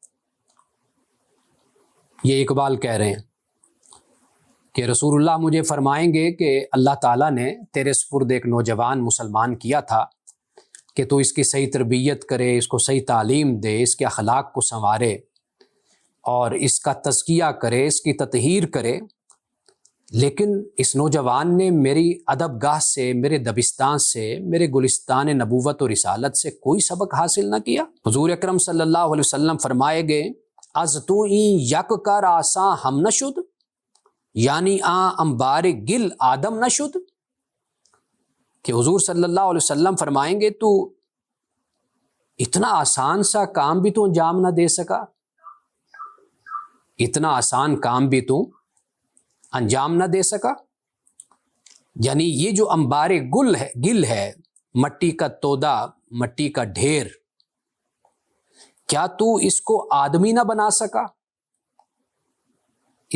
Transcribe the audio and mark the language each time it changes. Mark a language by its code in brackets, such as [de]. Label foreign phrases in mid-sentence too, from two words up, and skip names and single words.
[ur] یہ اقبال کہہ رہے ہیں کہ رسول اللہ مجھے فرمائیں گے کہ اللہ تعالیٰ نے تیرے سپرد ایک نوجوان مسلمان کیا تھا کہ تو اس کی صحیح تربیت کرے، اس کو صحیح تعلیم دے، اس کے اخلاق کو سنوارے اور اس کا تزکیہ کرے، اس کی تطہیر کرے، لیکن اس نوجوان نے میری ادب گاہ سے، میرے دبستان سے، میرے گلستان نبوت اور رسالت سے کوئی سبق حاصل نہ کیا۔ حضور اکرم [ar] صلی اللہ علیہ وسلم [ur] فرمائے گے [fa] از تو این یک کر آساں ہم نشد، یعنی انبار گل آدم نشد، [ur] کہ حضور [ar] صلی اللہ علیہ وسلم [ur] فرمائیں گے تو اتنا آسان سا کام بھی تو انجام نہ دے سکا، اتنا آسان کام بھی تو انجام نہ دے سکا، یعنی یہ جو انبار گل ہے، مٹی کا تودا، مٹی کا ڈھیر، کیا تو اس کو آدمی نہ بنا سکا؟